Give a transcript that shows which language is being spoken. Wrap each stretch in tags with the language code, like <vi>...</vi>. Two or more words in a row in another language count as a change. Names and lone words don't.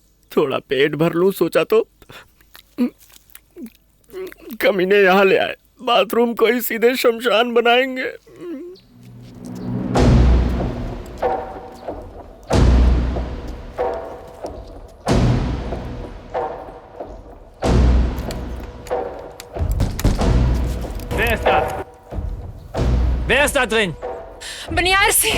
<hi>थोड़ा पेट भर लूं सोचा तो कमीने यहाँ ले आए। बाथरूम को ही सीधे शमशान बनाएंगे।</hi> <de>Wer ist da? Wer ist da drin?</de> <hi>बनिया से</hi>